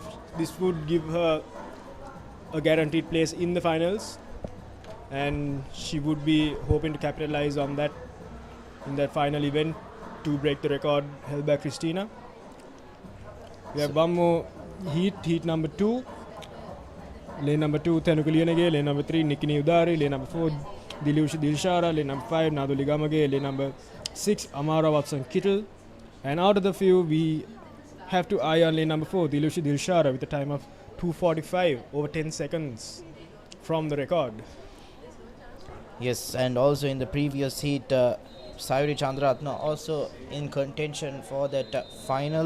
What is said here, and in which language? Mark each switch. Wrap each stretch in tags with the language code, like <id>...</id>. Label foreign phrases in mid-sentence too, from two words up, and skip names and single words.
<en>This would give her a guaranteed place in the finals, and she would be hoping to capitalize on that in that final event to break the record held by Christina. We have one more heat number 2. Lane number 2, Thanuka Liyanage. Lane number 3, Nikini Udari. Lane number 4, Dilushi Dilshara. Lane number 5, Naduli Gamage. Lane number 6, Amara Watson Kittle. And out of the few, we have to eye on lane number 4, Dilushi Dilshara, with a time of 2:45, over 10 seconds from the record. Yes, and also in the previous heat, Sayuri Chandratna also in contention for that final.</en>